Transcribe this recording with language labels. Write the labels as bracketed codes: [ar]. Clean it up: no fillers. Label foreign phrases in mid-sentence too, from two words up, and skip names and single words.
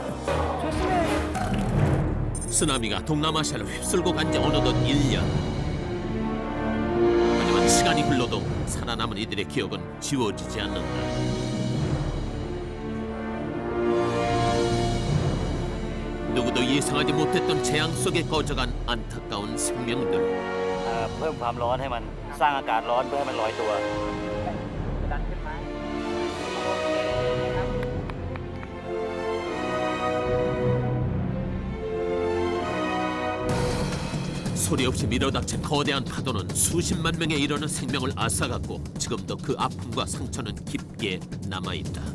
[ko] 쓰나미가 동남아시아를 휩쓸고 간 지 어느덧 1년. 하지만 시간이 흘러도 살아남은 이들의 기억은 지워지지 않는다. 누구도 예상하지 못했던 재앙 속에 꺼져간 안타까운 생명들. [th] เพิ่มความร้อนให้มันสร้างอากาศร้อนเพื่อให้มันลอยตัว [ko] 소리 없이 밀어닥친 거대한 파도는 수십만 명에 이르는 생명을 앗아갔고 지금도 그 아픔과 상처는 깊게 남아있다.